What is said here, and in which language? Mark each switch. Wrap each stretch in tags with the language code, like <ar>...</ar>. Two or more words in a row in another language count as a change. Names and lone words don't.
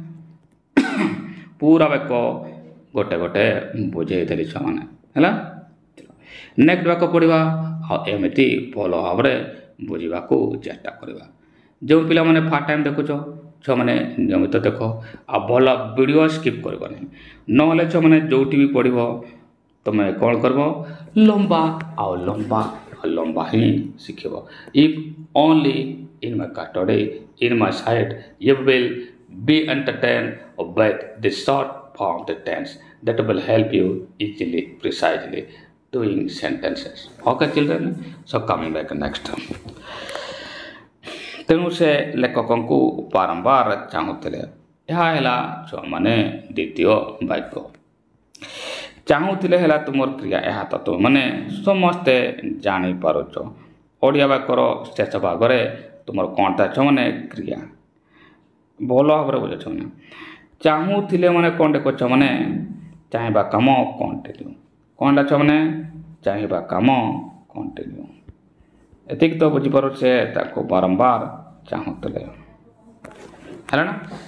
<or>ପୁରା ବାକ୍ୟ ଗୋଟେ ଗୋଟେ ବୁଝେଇ ଦେଲି ଛୁଆମାନେ ହେଲା ନେକ୍ସଟ ବାକ୍ୟ ପଢ଼ିବା ଆଉ ଏମିତି ଭଲ ଭାବରେ ବୁଝିବାକୁ ଚେଷ୍ଟା କରିବା ଯେଉଁ ପିଲାମାନେ</or> <en>first time</en> <or>ଦେଖୁଛ ଛୁଆମାନେ ନିୟମିତ ଦେଖ ଆଉ ଭଲ</or> <en>video skip</en> <or>କରିବନି ନହେଲେ ଛୁଆମାନେ ଯେଉଁଠି ବି ପଢ଼ିବ ତୁମେ କ'ଣ କରିବ ଲମ୍ବା ହିଁ ଶିଖିବ</or> <en>if only in my custody in my sight you will be entertained with the short form tense that will help you easily precisely doing sentences okay children so coming back next</en> <or>ତେଣୁ ସେ ଲେଖକଙ୍କୁ ବାରମ୍ବାର ଚାହୁଁଥିଲେ ଏହା ହେଲା ଛୁଆମାନେ ଦ୍ୱିତୀୟ ବାକ୍ୟ ଚାହୁଁଥିଲେ ହେଲା ତୁମର କ୍ରିୟା ଏହା ତ ତୁମମାନେ ସମସ୍ତେ ଜାଣିପାରୁଛ ଓଡ଼ିଆ ବାକ୍ୟର ଶେଷ ଭାଗରେ ତୁମର କ'ଣ ଥାଏ ଛୁଆମାନେ କ୍ରିୟା ଭଲ ଭାବରେ ବୁଝୁଛ ମାନେ ଚାହୁଁଥିଲେ ମାନେ କ'ଣ ଦେଖୁଛ ମାନେ ଚାହିଁବା କାମ କଣ୍ଟିନ୍ୟୁ କ'ଣ ହେଲା ଛୁଆମାନେ ଚାହିଁବା କାମ କଣ୍ଟିନ୍ୟୁ ଏତିକି ତ ବୁଝିପାରୁଛେ ତାକୁ ବାରମ୍ବାର ଚାହୁଁଥିଲେ ହେଲା ନା</or>